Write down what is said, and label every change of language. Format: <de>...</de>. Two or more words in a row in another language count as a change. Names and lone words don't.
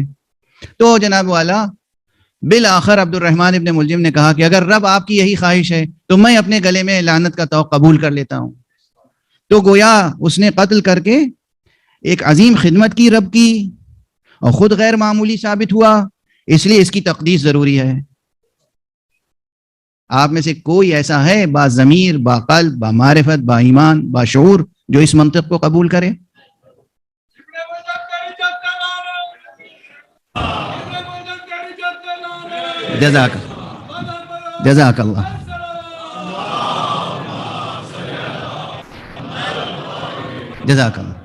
<ur>تو جناب والا بالآخر عبد الرحمن ابن ملجم نے کہا کہ اگر رب آپ کی یہی خواہش ہے تو میں اپنے گلے میں لعنت کا طوق قبول کر لیتا ہوں۔ تو گویا اس نے قتل کر کے ایک عظیم خدمت کی رب کی، اور خود غیر معمولی ثابت ہوا، اس لیے اس کی تقدیس ضروری ہے۔ آپ میں سے کوئی ایسا ہے با ضمیر، با قلب، با معرفت، با ایمان، با شعور جو اس منطق کو قبول کرے؟</ur> <ar>جزاک اللہ۔ جزاک اللہ۔</ar>